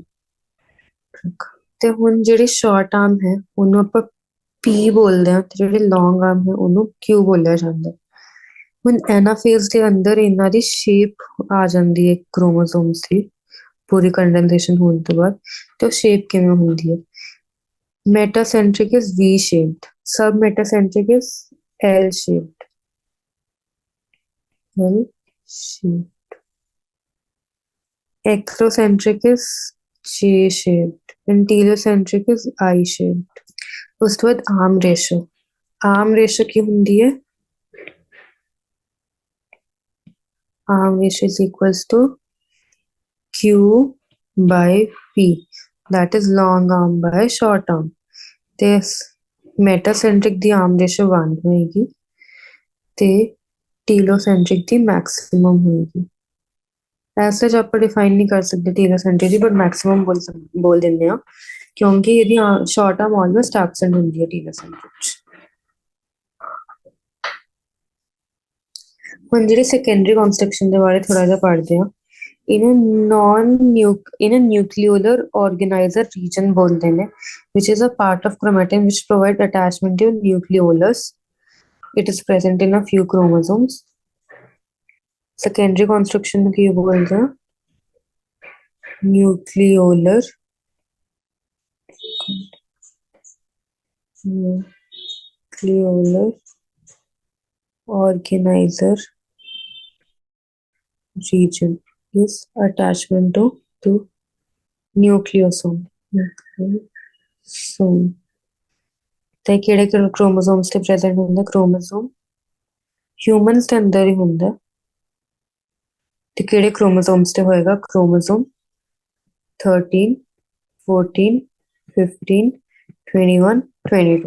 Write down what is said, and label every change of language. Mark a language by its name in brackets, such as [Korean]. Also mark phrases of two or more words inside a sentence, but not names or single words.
[Punjabi] ਤੇ ਹੁਣ ਜਿਹੜੀ [English] short arm [Punjabi] ਹੈ ਉਹਨੂੰ ਆਪਾਂ ਪੀ ਬੋਲਦੇ ਹਾਂ ਤੇ ਜਿਹੜੇ [English] long arm [Punjabi] ਹੈ ਉਹਨੂੰ ਕਿਊ ਬੋਲਿਆ ਜਾਂਦਾ। ਹੁਣ ਐਨਾਫੇਜ਼ ਦੇ ਅੰਦਰ ਇਹਨਾਂ ਦੀ ਸ਼ੇਪ ਆ ਜਾਂਦੀ ਹੈ ਕ੍ਰੋਮੋਸੋਮਸ ਦੀ ਪੂਰੀ ਕੰਡੈਂਸੇਸ਼ਨ ਹੋਣ ਤੋਂ ਬਾਅਦ। ਤੇ ਉਹ ਸ਼ੇਪ ਕਿਵੇਂ ਹੁੰਦੀ ਹੈ, [English] metacentric is V shaped, sub metacentric is L shaped, L shaped, eccentric is J shaped, and telocentric is I shaped। [Punjabi] ਉਸ ਤੋਂ ਬਾਅਦ [English] arm ratio, arm ratio [Punjabi] ਕੀ ਹੁੰਦੀ ਹੈ, [English] arm ratio is equals to Q by P, that is long arm by short arm। [Punjabi] ਤੇ ਮੈਟਾਸੈਂਟਰਿਕ ਦੀ [English] arm ratio [Punjabi] 1 ਹੋਏਗੀ ਤੇ ਟੀਲੋਸੈਂਟਰਿਕ ਦੀ ਮੈਕਸਿਮਮ ਹੋਏਗੀ। ਐਸੇ ਜੋ ਆਪਾਂ ਡਿਫਾਈਨ ਨਹੀਂ ਕਰ ਸਕਦੇ ਟੀਲੋਸੈਂਟਰਿਕ ਦੀ, [English] but maximum [Punjabi] ਬੋਲ ਦਿੰਦੇ ਆ ਕਿਉਂਕਿ ਇਹਦੀ [English] short arm almost absent [Punjabi] ਹੁੰਦੀ ਹੈ ਟੀਲੋਸੈਂਟਰਿਕ ਚ। ਹੁਣ ਜਿਹੜੇ [English] secondary construction [Punjabi] ਦੇ ਬਾਰੇ ਥੋੜਾ ਜਿਹਾ ਪੜ੍ਹਦੇ ਆ। ਇਹਨੂੰ [English] nucleolar organizer region [Punjabi] ਬੋਲਦੇ ਨੇ, [English] which is a part of chromatin which provide attachment to nucleolus। It is present in a few chromosomes। secondary construction [Punjabi] ਨੂੰ ਕੀ ਬੋਲਦੇ ਆ, [English] nucleolar organizer region is attachment to nucleosome। [Punjabi] ਤੇ ਕਿਹੜੇ ਕ੍ਰੋਮੋਸੋਮਸ ਤੇ ਪ੍ਰੈਜ਼ੈਂਟ ਹੁੰਦਾ, [English] chromosome humans [Punjabi] ਦੇ ਅੰਦਰ ਹੀ ਹੁੰਦਾ। ਤੇ ਕਿਹੜੇ ਕ੍ਰੋਮੋਸੋਮਸ ਤੇ ਹੋਏਗਾ, ਕ੍ਰੋਮੋਸੋਮ 13, 14, 15, 21, 22।